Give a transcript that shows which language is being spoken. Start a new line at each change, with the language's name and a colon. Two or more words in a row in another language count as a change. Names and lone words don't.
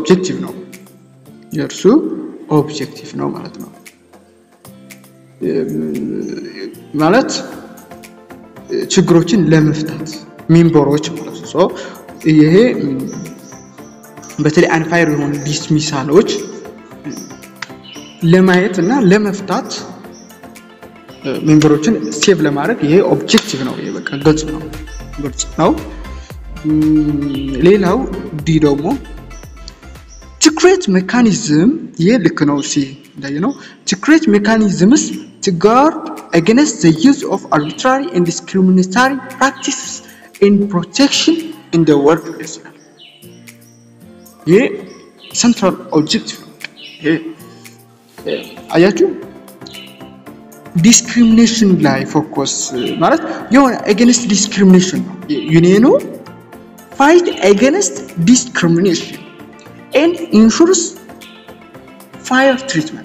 Amharic: ኦብጀክቲቭ ነው ማለት ነው ማለት ችግሮችን ለመፍታት ሜምበሮች ማለት ነው ይሄ በተለይ አንፋየር የሆኑ ዲስሚሳሎች ለማየትና ለመፍታት ሜምበሮችን ሴቭ ለማድረግ ይሄ ኦብጀክቲቭ ነው ይሄ በቃ ግልጽ ነው ሌላው ዲ ደግሞ
English: to create mechanism
Amharic: ይሄ ልክ ነው ሲ እንዳየነው
English: to create mechanisms to guard against the use of arbitrary and discriminatory practices in protection in the workplace. Yeah, central objective.
Amharic: አያችሁ discrimination ላይ focus ማለት የሆነ
English: against discrimination
Amharic: ነው ዩኒየኑ
English: fight against discrimination and ensures fair treatment.